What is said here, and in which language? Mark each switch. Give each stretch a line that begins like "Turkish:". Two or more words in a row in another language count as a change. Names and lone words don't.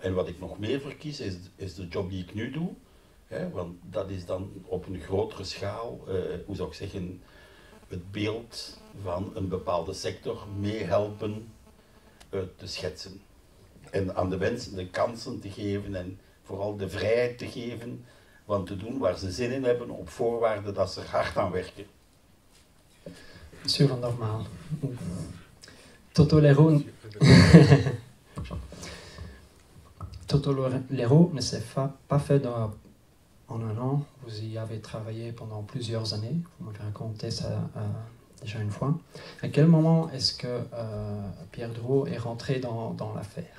Dutch: En wat ik nog meer verkies is de job die ik nu doe, want dat is dan op een grotere schaal, hoe zou ik zeggen, het beeld van een bepaalde sector meehelpen te schetsen. En aan de mensen de kansen te geven en vooral de vrijheid te geven van te doen waar ze zin in hebben, op voorwaarde dat ze er hard aan werken.
French: Monsieur van Dormaal. Toto Leroux ne s'est pas fait en un an. Vous y avez travaillé pendant plusieurs années. Vous m'avez raconté ça déjà une fois. À quel moment est-ce que Pierre Drouot est rentré dans l'affaire?